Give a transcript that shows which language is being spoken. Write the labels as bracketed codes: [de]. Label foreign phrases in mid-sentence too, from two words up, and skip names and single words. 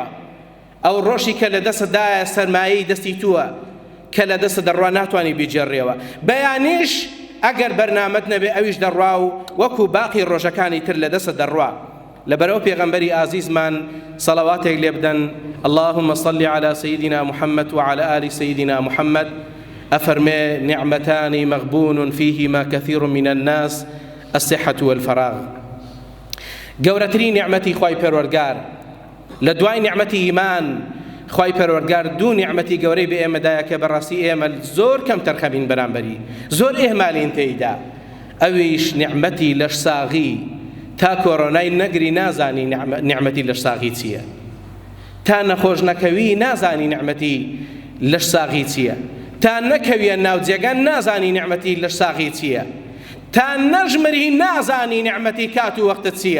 [ckb] ئەو ڕۆژی کە لە دەستدایە سەرمایەی دەستی تووە کە لە دەست دەڕوا ناتوانی بیجێڕێەوە. بەیانیش ئەگەر بەرنامەت نەبێ ئەویش دەڕوا و وەکو باقی ڕۆژەکانی تر لە دەست دەڕوا. لەبەرەوە پێغەمبەری ئازیزمان سەڵەواتێک لێ بدەن، [ar] اللهم صل على سيدنا محمد وعلى آل سيدنا محمد. أفرمي نعمتان مغبون فيهما كثير من الناس الصحة والفراغ. [ckb] گەورەترین نعمەتی خوای پەروەردگار لە دوای نعمەتی ئیمان، خوای پەروەردگار دوو نعمەتی گەورەی بە ئێمەدایە کە بەڕاستی ئێمە زۆر کەم تەرخەبین بەرامبەری، زۆر ئێهمالین تێیدا. ئەویش نیعمەتی لەش ساغی تا کۆڕۆنای نەگری نازانی نیعمەتی لەش ساغی چییە، تا نەخۆش نەکەوی نازانی نیعمەتی لەش ساغی چییە، تا نەکەویە ناوجێگان نازانی نیعمەتی لەش ساغی چییە، تا نەژمری نازانی نیعمەتی کات و وەختت چییە.